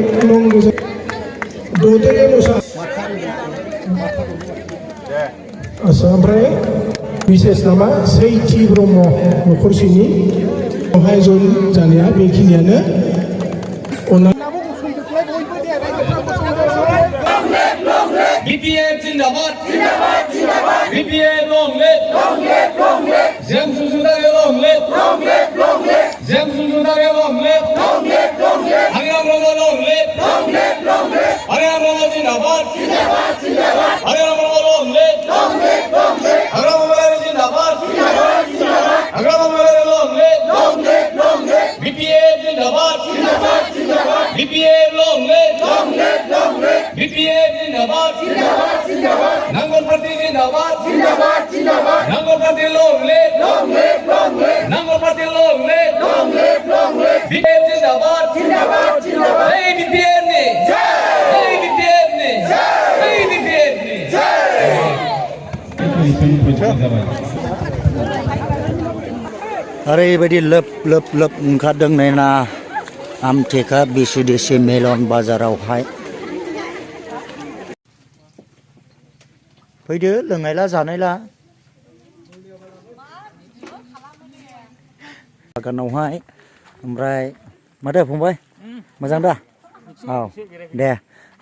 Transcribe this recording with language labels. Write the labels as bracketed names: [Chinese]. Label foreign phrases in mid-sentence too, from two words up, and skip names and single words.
[Bodo] ददेरे ओमफ्राय बिसेस नामा सैथि ब्रह्म नखरसेनि बेवहाय जयन जानाया बेखिनियानो [English] BPM [Hindi] जिंदाबाद जिंदाबाद जिंदाबाद [English] BPM long live [Bodo] जों सुजुनानै [English] long live [Bodo] जों सुजुनानै [English] long live हरियाणा long live हरियाणा जिंदाबाद हरियाणा long live हरियाणा [Hindi] जिंदाबाद हरियाणा [English] long live [Hindi] BPM जिंदाबाद BPM [English] long live [Hindi] BPM जिंदाबाद नांगल पार्टी जिंदाबाद नांगल पार्टी [English] long live [Hindi] नांगल पार्टी [English] long live [Hindi] BPM जिंदाबाद जय BPM ने जय BPM ने जय BPM ने [Bodo] ओरैबायदि लोब ओंखारदों ना आमटेका बेसिडिसि मेलन बाजारावहाय फैदो लोंनायला जानायला बागानावहाय ओमफ्राय माथो फंबाय मोजां दा औ दे नैबे